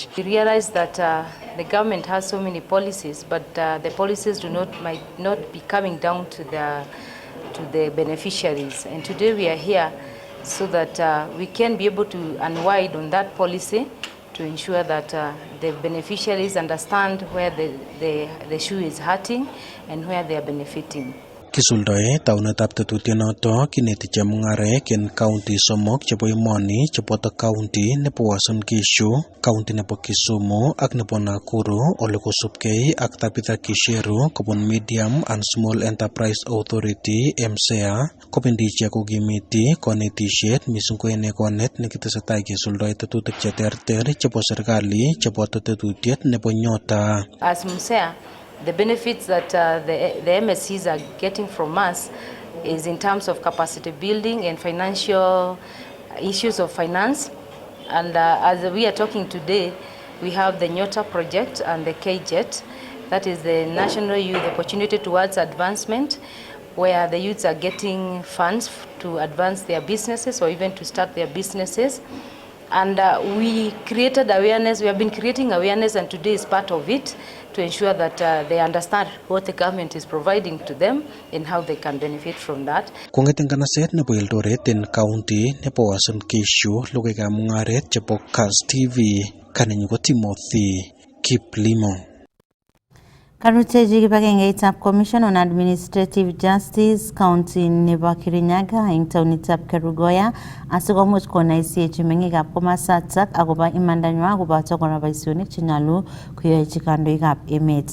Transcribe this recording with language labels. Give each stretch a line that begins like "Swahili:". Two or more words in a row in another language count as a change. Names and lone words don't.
English: We realize that the government has so many policies, but the policies might not be coming down to the beneficiaries. And today we are here so that we can be able to unwind on that policy to ensure that the beneficiaries understand where the shoe is hurting and where they are benefiting.
Kalenjin: Kisuldoe taunetab tetutienoto kineti chemung'araek en county somok chebo emoni cheboto county nebo Uasin Gishu, county nebo Kisumu ak nebo Nakuru ole kosubkei ak tabitab Kisheru kobun Medium and Small Enterprise Authority MSEA kobendi ichek kokimiti konetisiet mising ko en ekonet nekitesetai kisuldoe tetutik cheterter chebo serikali cheboto tetutiet nebo Nyota.
English: As MSEA, the benefits that the MSCs are getting from us, is in terms of capacity building and financial issues of finance. And as we are talking today, we have the Nyota project and the KJET, that is the National Youth Opportunity Towards Advancement, where the youths are getting funds to advance their businesses or even to start their businesses. And we created awareness, we have been creating awareness, and today is part of it, to ensure that they understand what the government is providing to them and how they can benefit from that.
Kalenjin: Kongeten kanaset nebo Eldoret en county nebo Uasin Gishu, logoiwekab mung'aret chebo Kass TV, kanenyu ko Timothy Kiplimo. Karuteji kibagengeitab Commission on Administrative Justice County nebo Kirinyaga eng taonitab Kerugoya asikomuch konaisiechi meng'ikab komasatak akobo imandanywa koboto kora boisionik chenyolu koyochi kandoikab emet.